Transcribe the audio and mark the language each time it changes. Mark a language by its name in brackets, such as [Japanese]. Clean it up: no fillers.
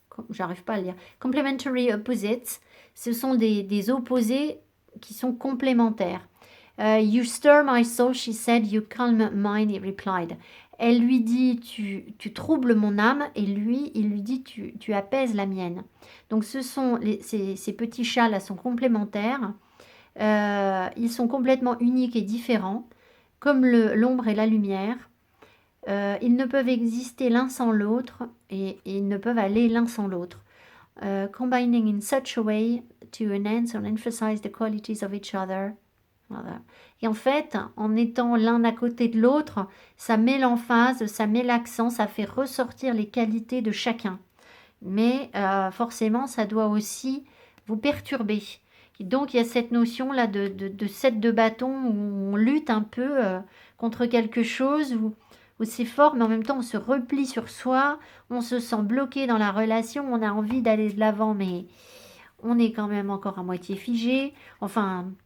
[French] j'arrive pas à le lire. [English] Complementary opposites, [French] ce sont des opposés qui sont complémentaires. [English] You stir my soul, she said, you calm mine, he replied. [French] Elle lui dit, tu troubles mon âme, et lui, il lui dit, tu apaises la mienne. Donc ces petits chats-là sont complémentaires. Ils sont complètement uniques et différents, comme l'ombre et la lumière. Ils ne peuvent exister l'un sans l'autre, et ils ne peuvent aller l'un sans l'autre. [English] Combining in such a way to enhance or emphasize the qualities of each other. [French] Voilà. Et en fait, en étant l'un à côté de l'autre, ça met l'emphase, ça met l'accent, ça fait ressortir les qualités de chacun. Mais forcément, ça doit aussi vous perturber. Et donc, il y a cette notion-là de 7 de bâton où on lutte un peu contre quelque chose, où c'est fort, mais en même temps, on se replie sur soi, on se sent bloqué dans la relation, on a envie d'aller de l'avant, mais on est quand même encore à moitié figé. Enfin...